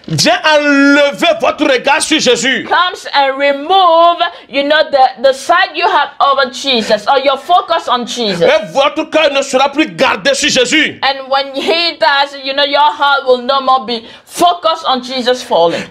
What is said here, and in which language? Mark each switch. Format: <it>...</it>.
<fr>vient enlever votre regard sur Jésus.</fr> <en>comes and remove, the sight you have over Jesus or your focus on Jesus.</en> <fr>Et votre cœur ne sera plus gardé sur Jésus.</fr> <en>And when he does, your heart will no more be focused on Jesus falling.</en>